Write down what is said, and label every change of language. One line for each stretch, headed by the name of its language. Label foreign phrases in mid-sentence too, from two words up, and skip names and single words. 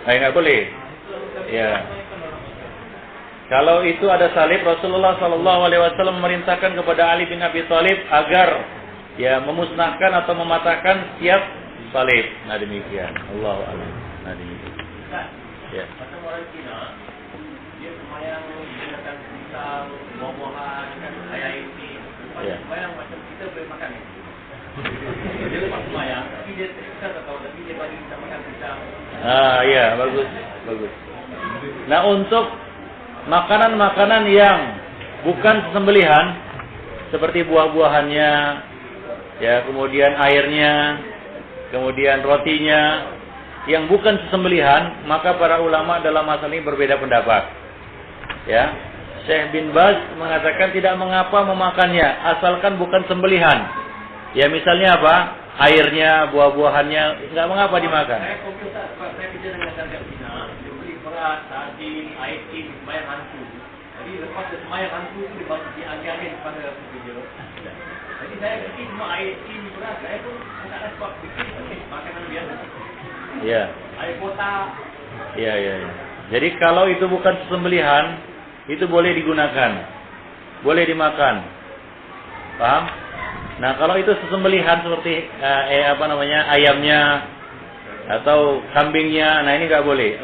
Indonesian: Nggak boleh. Ya. Kalau itu ada salib, Rasulullah SAW memerintahkan kepada Ali bin Abi Thalib agar ya memusnahkan atau mematahkan setiap salib. Nah demikian.
Arabic: الله أعلم.
Indonesian: Nah demikian. Ya.
Malay: Macam orang Cina, dia semayang menggunakan pisang, buah-buahan, kan ayam ini. Semayang macam kita boleh makan ni. Dia lepas semayang, tapi dia tak tahu, tapi dia bagi kita makan pisang.
Indonesian: Iya, bagus. Nah, untuk makanan-makanan yang bukan sembelihan seperti buah-buahannya, ya, kemudian airnya, kemudian rotinya yang bukan sembelihan, maka para ulama dalam masalah ini berbeda pendapat. Ya, Syekh bin Baz mengatakan tidak mengapa memakannya asalkan bukan sembelihan. Ya, misalnya apa? Airnya, buah-buahannya enggak mengapa dimakan.
Malay: Saya kerja dengan darjah Cina, dia beli beras, daging, air tin, semayang hantu. Jadi lepas dia semayang hantu itu dia angin-angin kepada kerja. Jadi saya beli semua air tin, beras, saya pun tak ada sebab bikin makanan biasa.
Indonesian: Iya.
Malay: Air kotak.
Indonesian: Iya. Jadi kalau itu bukan sembelihan, itu boleh digunakan. Boleh dimakan. Paham? Nah, kalau itu sembelihan seperti ayamnya atau kambingnya, nah ini nggak boleh.